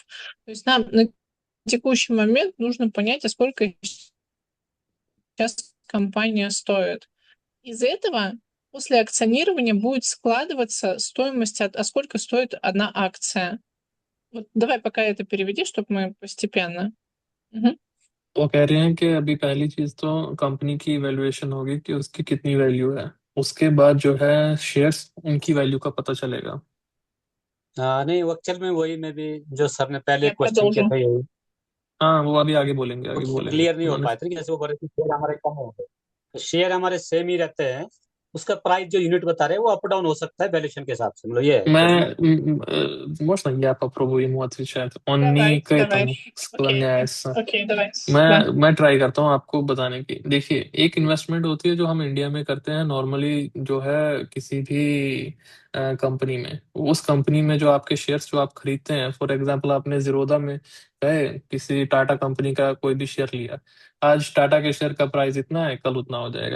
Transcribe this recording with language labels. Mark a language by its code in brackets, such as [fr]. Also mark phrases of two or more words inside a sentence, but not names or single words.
[ru] То есть нам на текущий момент нужно понять, а сколько сейчас компания стоит. Из этого после акционирования будет складываться стоимость, а сколько стоит одна акция. Вот давай пока это переведи, чтобы мы постепенно. Мгм. [hi] वो कह रहे हैं कि अभी पहली चीज तो कंपनी की वैल्यूएशन होगी कि उसकी कितनी वैल्यू है, उसके बाद जो है शेयर्स उनकी वैल्यू का पता चलेगा। हाँ नहीं, वो एक्चुअल में वही मैं भी जो सर ने पहले [ru] Я [hi] क्वेश्चन किया [ru] продолжу. [hi] था यही हाँ वो अभी आगे बोलेंगे, आगे उससे बोलेंगे क्लियर नहीं हो उन्होंने। पाया था कि जैसे वो बोल रहे थे शेयर हमारे कम हो गए, तो शेयर हमारे सेम ही रहते हैं, उसका प्राइस जो यूनिट बता रहे हैं वो [en] up down [hi] हो सकता है वैल्यूएशन के हिसाब से, मतलब ये है एक्चुअल में। [ru] Можно я попробую ему отвечать? Он не Давай, к давай. этому Окей, склоняется. окей, давай. Да. [hi] मैं ट्राई करता हूँ आपको बताने की। देखिए, एक इन्वेस्टमेंट होती है जो हम इंडिया में करते हैं नॉर्मली, जो है किसी भी कंपनी में, उस कंपनी में जो आपके शेयर्स जो आप खरीदते हैं, [en] for example [hi] आपने जीरोधा में गए, किसी टाटा कंपनी का कोई भी शेयर लिया, आज टाटा के शेयर का प्राइस इतना है, कल उतना हो जाएगा।